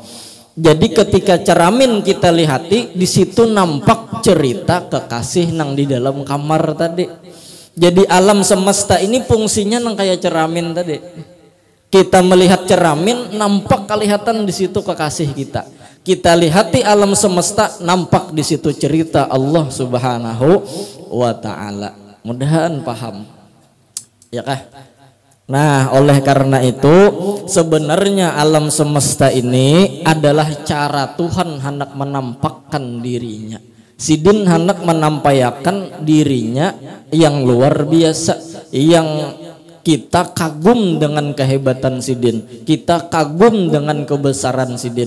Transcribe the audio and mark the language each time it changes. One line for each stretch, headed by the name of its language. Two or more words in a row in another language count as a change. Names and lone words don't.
Banjar: Jadi ketika ceramin kita lihati, di situ nampak cerita kekasih nang di dalam kamar tadi. Jadi alam semesta ini fungsinya nang kayak ceramin tadi.
Indonesian: Kita melihat ceramin, nampak kelihatan di situ kekasih kita. Kita lihati alam semesta, nampak di situ cerita Allah
Arabic: Subhanahu wa Ta'ala.
Indonesian: Mudahan paham.
Banjar: Ya kah?
Indonesian: Nah, oleh karena itu sebenarnya alam semesta ini adalah cara Tuhan hendak menampakkan dirinya.
Banjar: Sidin hendak menampakkan dirinya yang luar biasa, yang kita kagum dengan kehebatan Sidin, kita kagum dengan kebesaran Sidin.